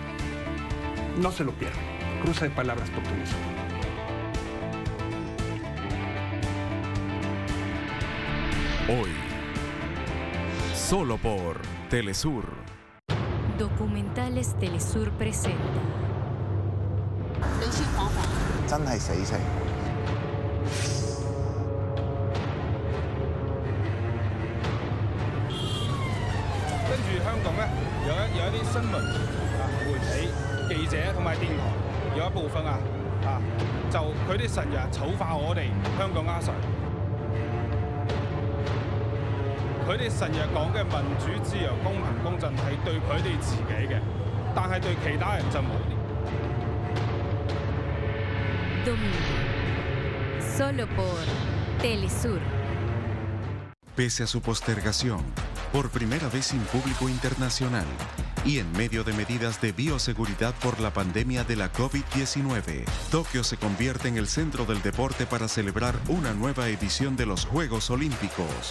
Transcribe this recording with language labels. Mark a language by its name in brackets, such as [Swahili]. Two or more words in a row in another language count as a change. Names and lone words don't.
[Spanish] No se lo pierdan. Cruza de palabras por Telesur. Hoy, solo por Telesur. Documentales Telesur presenta. [Cantonese] 真係死城。跟住香港咧，有一啲新聞媒體、記者同埋電台有一部分就佢哋成日醜化我哋香港阿 Sir。佢哋成日講嘅民主、自由、公平、公正係對佢哋自己嘅，但係對其他人就冇。 [Spanish] Domingo, solo por Telesur. Pese a su postergación, por primera vez sin público internacional y en medio de medidas de bioseguridad por la pandemia de la COVID-19, Tokio se convierte en el centro del deporte para celebrar una nueva edición de los Juegos Olímpicos.